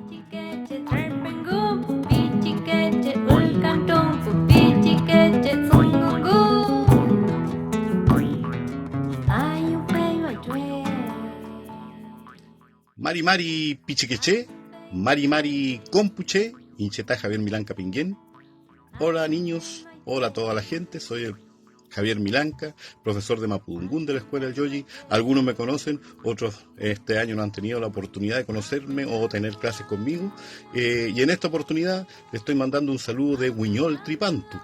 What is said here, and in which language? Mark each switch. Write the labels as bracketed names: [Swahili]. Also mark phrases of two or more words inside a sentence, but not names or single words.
[Mapuche] Mari Mari Pichiqueché, Mari Mari Compuche, Inchetá Javier Milanca Pinguén. [Spanish] Hola niños, hola a toda la gente, soy el Javier Milanca, profesor de Mapudungún de la Escuela del Yoyi. Algunos me conocen, otros este año no han tenido la oportunidad de conocerme o tener clases conmigo. Y en esta oportunidad le estoy mandando un saludo de Huiñol Tripantu.